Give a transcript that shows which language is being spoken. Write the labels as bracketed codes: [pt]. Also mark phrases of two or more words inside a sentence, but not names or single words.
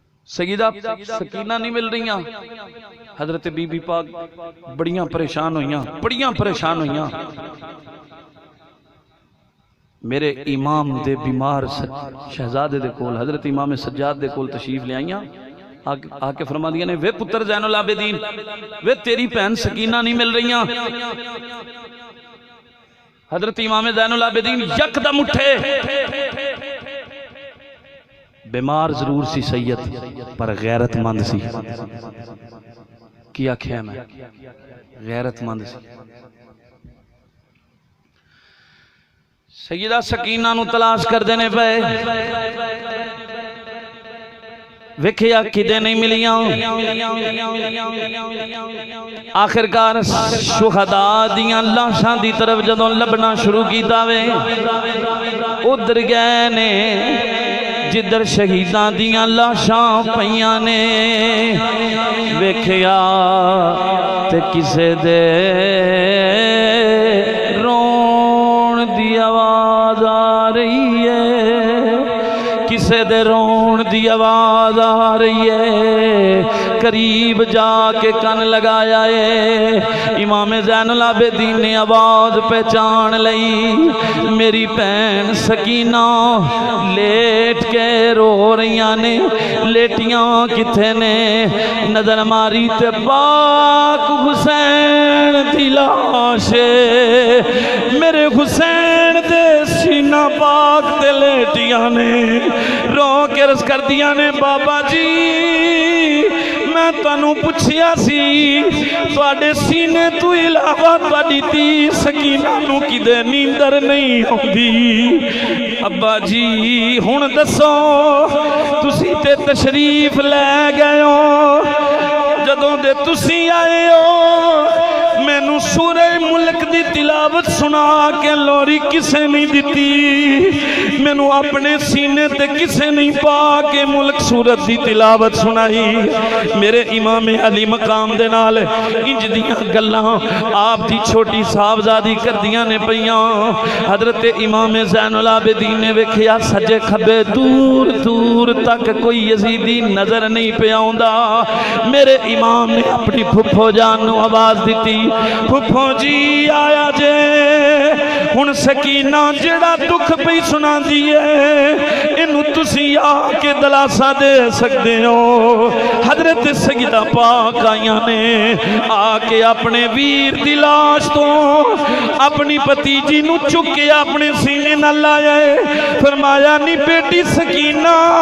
[pa] سیدہ سکینہ نہیں مل رہی، حضرت بی بی پاک بڑیاں پریشان ہوئیاں میرے امام دے بیمار شہزادے دے کول حضرت امام سجاد دے کول تشریف لے آئیاں، آ کے فرما دیا نے وے پتر زین العابدین، وے تیری بہن سکینہ نہیں مل رہیاں۔ حضرت امام زین العابدین یکدم اٹھے، بیمار ضرور سی سید پر غیرت مند سی، کیا کھیا میں غیرت مند سی۔ سیدہ سکینہ نو تلاش کر دینے پہ وکھیا کدے نہیں ملیاں، آخرکار شہداء دیاں لاشاں دی طرف جدوں لبنا شروع کیتا وے ادھر گئے نے جدھر شہیداں دیاں لاشاں پیاں نے، وکھیا تے کسے دے رون دی آواز آ رہی ہے، کسے دے رون دی آواز آ رہی ہے، قریب جا کے کن لگایا ہے، امام زین العابدین نے آواز پہچان لئی، میری بہن سکینہ لیٹ کے رو رہیاں نے، لیٹیاں کتھے نے، نظر ماری تے پاک حسین دی لاش، میرے حسین دے سینہ پاک تے لیٹیاں نے، رو کے رس کر دیا نے بابا جی میں تانوں پوچھیا سی تواڈے سینے تو علاوہ تواڈی تی سکینہ نو کدے نیندر نہیں ہوندی، ابا جی ہن دسو تسی تے تشریف لے گئے ہو، جدوں دے تسی آئے ہو مینوں سورہ ملک دی تلاوت سنا کے لوری کسے نہیں دیتی، مینوں اپنے سینے تے کسے نہیں پا کے ملک سورت دی تلاوت سنائی، میرے امام علی مقام دے نال انج دیاں گلاں آپ دی چھوٹی صاحبزادی کردیاں نے پیاں، حضرت امام زین العابدین نے ویکھیا سجے کھبے دور دور تک کوئی یزیدی نظر نہیں پیا ہوندا، میرے امام نے اپنی پھپھو جان نو آواز دیتی، پھپھو جی آیا جے ہن سکینہ جڑا دکھ پئی سنا دیئے انہوں تسی آ کے دلاسا دے سکتے ہو، حضرت سیدہ پاک آئیاں نے آ کے اپنے ویر دی لاش تو اپنی پتیجی نو چکے اپنے سینے نہ لائے، فرمایا نی بیٹی سکینہ